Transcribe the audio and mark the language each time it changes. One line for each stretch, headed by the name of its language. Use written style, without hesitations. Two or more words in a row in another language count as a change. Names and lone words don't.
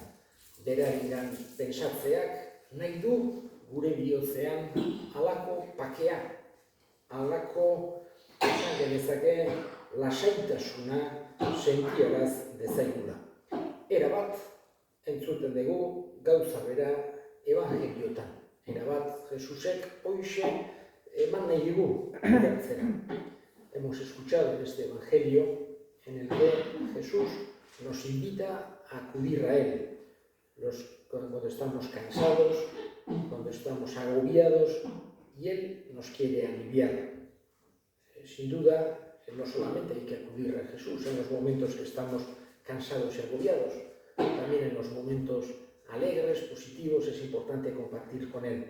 Basque: Berarengan pentsatzeak nahi du gure bihotzean halako pakea, halako esan genezake lasaitasuna sentiaraz dezaigula. Erabat, entzuten dugu gauza bera evangeliotan. Erabat, Jesusek hoxe eman nahi digu gertzera.
Spanish: Hemos escuchado en este evangelio en el que Jesús nos invita a acudir a Él. Cuando estamos cansados, cuando estamos agobiados, y Él nos quiere aliviar. Sin duda, no solamente hay que acudir a Jesús en los momentos que estamos cansados y agobiados, también en los momentos alegres, positivos, es importante compartir con Él.